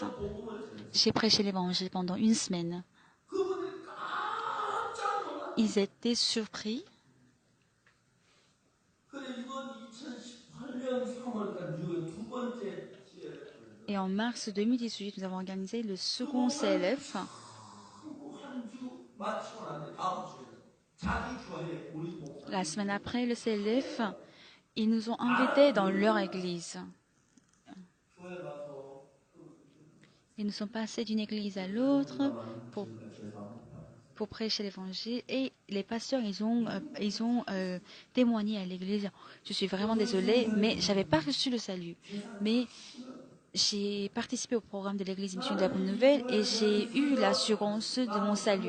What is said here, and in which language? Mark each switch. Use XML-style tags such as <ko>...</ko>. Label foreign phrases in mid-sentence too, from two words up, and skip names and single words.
<ko>복음을 전했어요.</ko> <fr>J'ai prêché l'évangile pendant une semaine.</fr> <ko>그분들이 깜짝 놀랐어요.</ko> <fr>Ils étaient surpris.</fr> <ko>그래 이번 2018년 3월달 뉴욕의 두 번째 CLF를</ko> <fr>Et en mars 2018, nous avons organisé le second CLF.</fr> <ko>한주 마치고 난 뒤에 다음 주에 자기 교회 우리 목사</ko> <fr>La semaine après le CLF, ils nous ont invités dans leur église.</fr> <ko>교회 가서</ko> <fr>Ils nous sont passés d'une église à l'autre pour prêcher l'évangile. Et les pasteurs, ils ont témoigné à l'église. Je suis vraiment désolée, mais j'avais pas reçu le salut. Mais j'ai participé au programme de l'église Mission de la Bonne Nouvelle et j'ai eu l'assurance de mon salut.</fr>